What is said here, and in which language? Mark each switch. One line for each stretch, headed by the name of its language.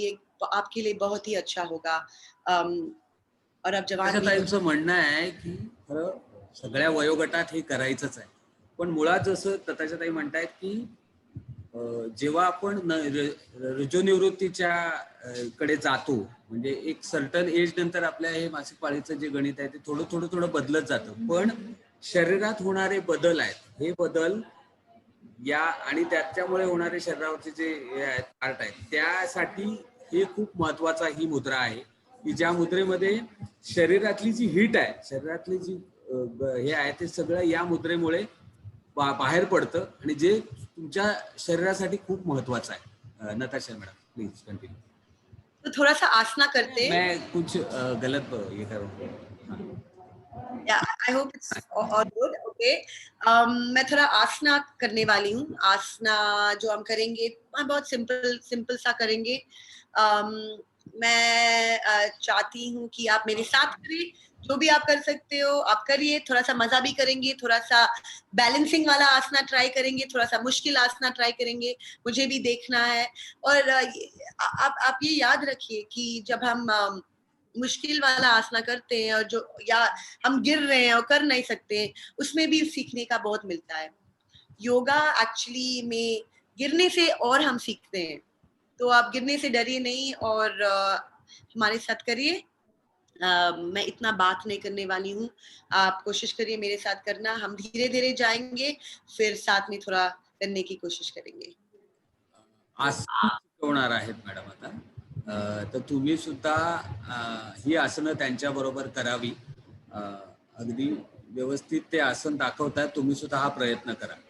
Hindi: ये आपके लिए बहुत ही अच्छा होगा. और अब जवान
Marathi: ताईंचं म्हणणं आहे की खरं सगळ्या वयोगटात हे करायचंच आहे, पण मुळात जसं तताच्या ताई म्हणतायत की जेव्हा आपण रजोनिवृत्तीच्या कडे जातो, म्हणजे एक सर्टन एज नंतर आपल्या हे मासिक पाळीचं जे गणित आहे ते थोडं बदलत जातं. पण शरीरात होणारे बदल आहेत, हे बदल या आणि त्याच्यामुळे होणारे शरीरावरचे जे पार्ट आहेत त्यासाठी हे खूप महत्वाचा ही मुद्रा आहे की ज्या मुद्रेमध्ये शरीरातली जी हीट आहे, शरीरातली जी हे आहे ते सगळं या मुद्रेमुळे बाहेर पडतं आणि जे तुमच्या शरीरासाठी खूप महत्वाचं आहे.
English: Natasha madam please continue.
Hindi: तो थोड़ा सा आसना करते. मैं कुछ गलत ये करूँ.
English: Yeah, I hope it's all good. Okay.
Hindi: मैं थोड़ा आसना करने वाली हूँ. आसना जो हम करेंगे, बहुत सिंपल सा करेंगे. मैं चाहती हूँ कि आप मेरे साथ करें. जो भी आप कर सकते हो आप करिए. थोड़ा सा मजा भी करेंगे, थोड़ा सा बैलेंसिंग वाला आसना ट्राई करेंगे, थोड़ा सा मुश्किल आसना ट्राई करेंगे. मुझे भी देखना है. और आप ये याद रखिए कि जब हम मुश्किल वाला आसना करते हैं और जो या हम गिर रहे हैं और कर नहीं सकते हैं, उसमें भी सीखने का बहुत मिलता है. योगा एक्चुअली में गिरने से और हम सीखते हैं. तो आप गिरने से डरिए नहीं और हमारे साथ करिए. मैं इतना बात नहीं करने वाली हूँ. आप कोशिश करिए मेरे साथ करना. हम धीरे धीरे जाएंगे, फिर साथ में थोड़ा करने की कोशिश करेंगे.
Marathi: आसन शिकवणार आहेत मॅडम आता. तर तुम्ही सुद्धा ही आसनं त्यांच्या बरोबर करावी. अगदी व्यवस्थित ते आसन दाखवतात. तुम्ही सुद्धा हा प्रयत्न करा.